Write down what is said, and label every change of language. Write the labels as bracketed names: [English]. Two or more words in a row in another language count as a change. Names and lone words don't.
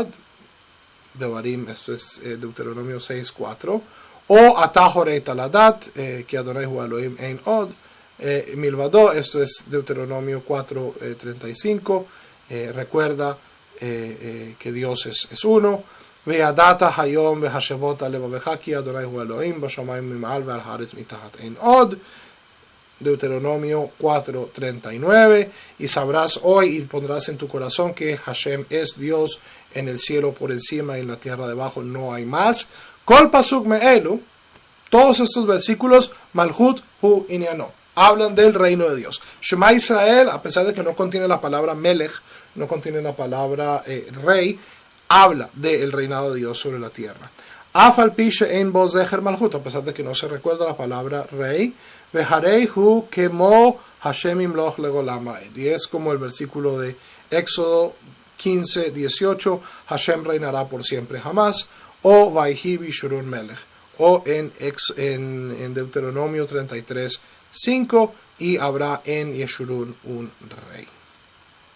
[Spanish] Devarim, esto es Deuteronomio 6:4. [Hebrew] או אתה הראית לדעת, [Spanish] que [Hebrew] אדוני הוא האלוהים אין עוד. מלבדו, [Spanish] esto es Deuteronomio 4:35. Recuerda que Dios es uno. [Hebrew] וידעת היום והשבות אל לבבך כי אדוני הוא האלוהים בשמים ממעל ועל הארץ מתחת אין עוד. [Spanish] Deuteronomio 4:39. Y sabrás hoy y pondrás en tu corazón que Hashem es Dios en el cielo por encima y en la tierra debajo no hay más. [Hebrew] כל פסוק מאלו, [Spanish] todos estos versículos, [Hebrew] מלכות הוא עניינו, [Spanish] hablan del reino de Dios. Shema Israel, a pesar de que no contiene la palabra Melech, no contiene la palabra rey, habla del reinado de Dios sobre la tierra. [Hebrew] אף על פי שאין בו זכר מלכות, [Spanish] a pesar de que no se recuerda la palabra rey, [Hebrew] והרי הוא כמו השם ימלוך לעולם ועד. [Spanish] Y es como el versículo de Éxodo 15:18, Hashem reinará por siempre jamás, o [Hebrew] ויהי בישורון מלך, [Spanish] o en Deuteronomio 33:5, y habrá en Yeshurun un rey.